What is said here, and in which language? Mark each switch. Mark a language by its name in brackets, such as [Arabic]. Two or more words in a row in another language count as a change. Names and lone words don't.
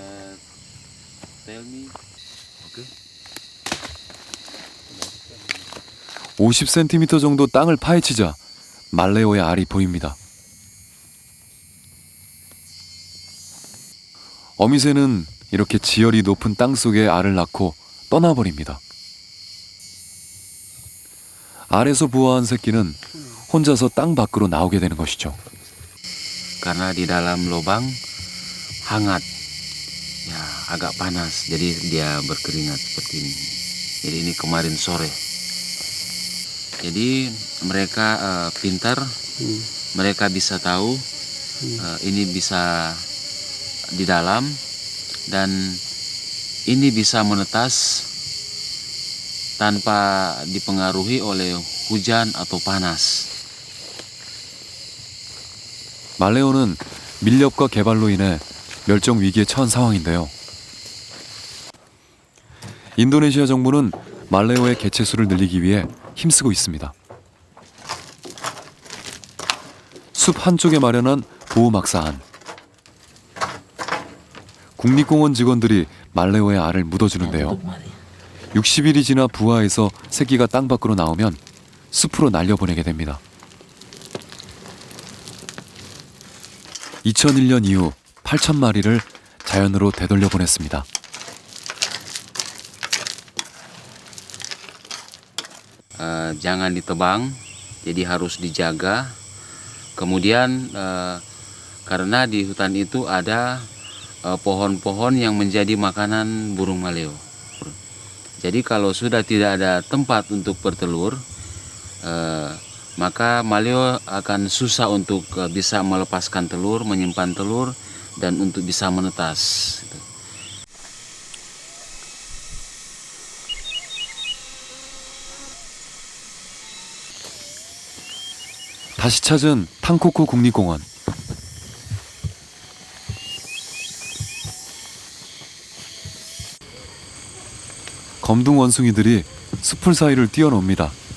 [Korean] 50cm 정도 땅을 파헤치자 말레오의 알이 보입니다. 어미새는 이렇게 지열이 높은 땅 속에 알을 낳고 떠나버립니다. 알에서 부화한 새끼는 혼자서 땅 밖으로 나오게 되는 것이죠. [Indonesian] Karena di dalam lubang hangat, ya agak panas, jadi dia berkeringat seperti ini. Jadi ini kemarin sore. Jadi mereka pintar, mereka bisa tahu ini bisa di dalam dan ini bisa menetas tanpa dipengaruhi oleh hujan atau panas. [Korean] 말레오는 밀렵과 개발로 인해 멸종 위기에 처한 상황인데요. 인도네시아 정부는 말레오의 개체수를 늘리기 위해 힘쓰고 있습니다. 숲 한쪽에 마련한 보호막사 안. 국립공원 직원들이 말레오의 알을 묻어주는데요. 60일이 지나 부화해서 새끼가 땅 밖으로 나오면 숲으로 날려보내게 됩니다. 2001년 이후 8,000마리를 자연으로 되돌려 보냈습니다. [Indonesian] Jangan ditebang, jadi harus dijaga. Kemudian karena di hutan itu ada pohon-pohon yang menjadi makanan burung maleo. Jadi kalau sudah tidak ada tempat untuk bertelur, maka maleo akan susah untuk bisa melepaskan telur, menyimpan telur, dan untuk bisa menetas. [Korean] 다시 찾은 탕코코 국립공원. 검둥 원숭이들이 숲풀 사이를 뛰어놉니다.